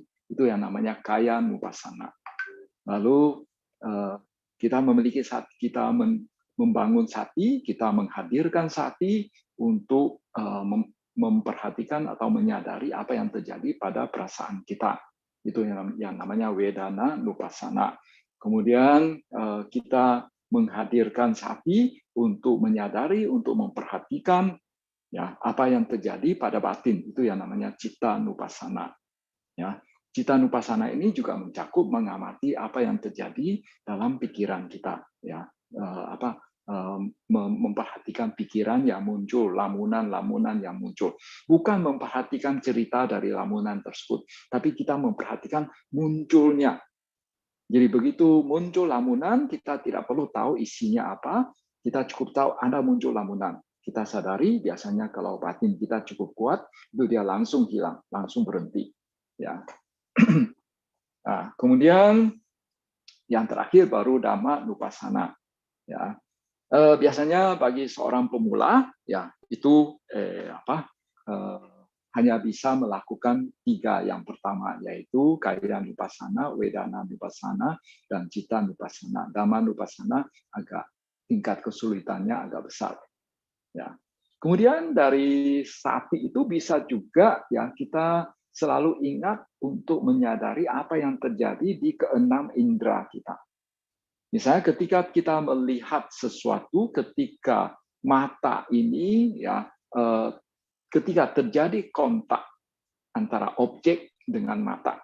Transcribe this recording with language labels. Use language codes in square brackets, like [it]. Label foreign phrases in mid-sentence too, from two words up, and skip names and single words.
[id] Itu yang namanya [pi] kaya nupassana. [id] Lalu kita memiliki sati, kita membangun sati, kita menghadirkan sati untuk memperhatikan atau menyadari apa yang terjadi pada perasaan kita. Itu yang namanya [pi] wedana nupassana. [id] Kemudian kita menghadirkan sati untuk menyadari, untuk memperhatikan ya apa yang terjadi pada batin. Itu yang namanya [pi] citta nupassana. [id] Ya, [pi] citta nupassana [id] ini juga mencakup mengamati apa yang terjadi dalam pikiran kita. Ya, memperhatikan pikiran yang muncul, lamunan-lamunan yang muncul. Bukan memperhatikan cerita dari lamunan tersebut, tapi kita memperhatikan munculnya. Jadi begitu muncul lamunan, kita tidak perlu tahu isinya apa, kita cukup tahu ada muncul lamunan. Kita sadari biasanya kalau batin kita cukup kuat, itu dia langsung hilang, langsung berhenti. Ya. Nah, kemudian yang terakhir baru [pi] dhamma nupassana. [id] Ya. Biasanya bagi seorang pemula, ya itu hanya bisa melakukan 3 yang pertama, yaitu [pi] kaya nupassana, wedana nupassana, [id] dan [pi] citta nupassana. Dhamma nupassana [id] agak tingkat kesulitannya agak besar. Ya. Kemudian dari sati itu bisa juga ya kita selalu ingat untuk menyadari apa yang terjadi di keenam indera kita. Misalnya ketika kita melihat sesuatu, ketika mata ini ya ketika terjadi kontak antara objek dengan mata.